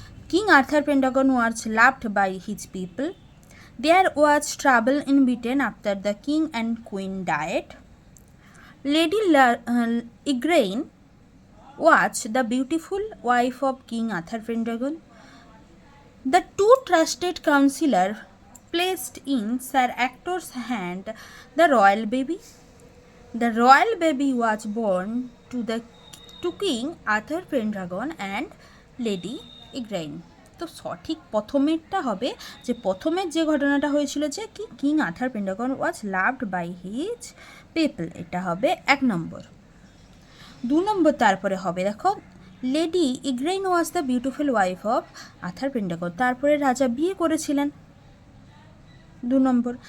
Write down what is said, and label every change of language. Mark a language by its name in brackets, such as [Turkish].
[English] King Arthur Pendragon was loved by his people. There was trouble in Britain after the king and queen died. Lady Igraine was the beautiful wife of King Arthur Pendragon. The two trusted counselor placed in Sir Actor's hand the royal baby. The royal baby was born to King Arthur Pendragon and Lady Igraine. [Bangla] তো সঠিক প্রথমেরটা হবে, যে প্রথমের যে ঘটনাটা হয়েছিল যে কি [English] King Arthur Pendragon was loved by his people, [Bangla] এটা হবে 1 নম্বর। 2 নম্বর তারপরে হবে দেখো, [English] Lady Igraine was the beautiful wife of Arthur Pendragon, [Bangla] তারপরে রাজা বিয়ে করেছিলেন 2 নম্বর।